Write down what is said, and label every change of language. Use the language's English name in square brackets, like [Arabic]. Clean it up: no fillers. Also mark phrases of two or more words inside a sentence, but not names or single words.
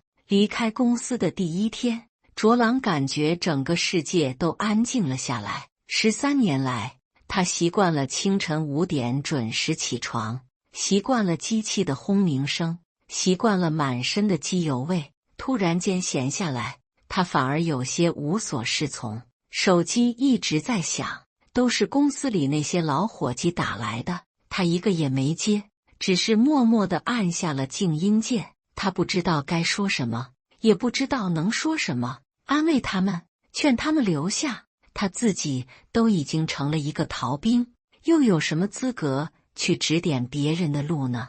[Chinese] 離開公司的第一天，卓朗感覺整個世界都安靜了下來。13年來，他習慣了清晨5點準時起床，習慣了機器的轟鳴聲，習慣了滿身的機油味。突然間閒下來，他反而有些無所適從。手機一直在響，都是公司裡那些老夥計打來的，他一個也沒接，只是默默地按下了靜音鍵。他不知道該說什麼，也不知道能說什麼，安慰他們，勸他們留下。他自己都已經成了一個逃兵，又有什麼資格去指點別人的路呢？